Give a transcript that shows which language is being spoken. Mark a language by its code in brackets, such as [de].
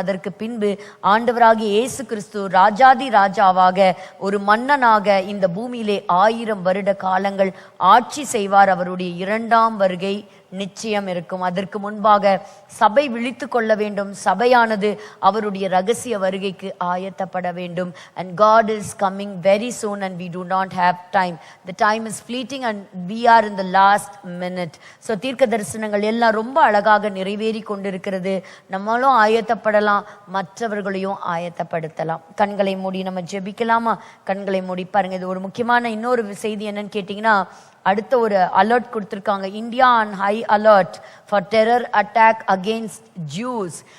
[ta] அதற்கு பின்பு ஆண்டவராகிய இயேசு கிறிஸ்து ராஜாதி ராஜாவாக ஒரு மன்னனாக இந்த பூமியிலே 1000 வருட காலங்கள் ஆட்சி செய்வார். அவருடைய 2ஆம் வருகை நிச்சயம் இருக்கும். அதற்கு முன்பாக சபை விழித்து கொள்ள வேண்டும். சபையானது அவருடைய ரகசிய வருகைக்கு ஆயத்தப்பட வேண்டும். [en] And God is coming very soon and we do not have time. The time is fleeting and we are in the last minute. [ta] So தீர்க்க தரிசனங்கள் எல்லாம் ரொம்ப அழகாக நிறைவேறி கொண்டிருக்கிறது. நம்மளும் ஆயத்தப்படலாம், மற்றவர்களையும் ஆயத்தப்படுத்தலாம். கண்களை மூடி நம்ம ஜெபிக்கலாமா? கண்களை மூடி பாருங்க. இது ஒரு முக்கியமான இன்னொரு செய்தி என்னன்னு கேட்டீங்கன்னா, அடுத்த ஒரு அலர்ட் கொடுத்திருக்காங்க. [en] India on high alert for terror attack against Jews.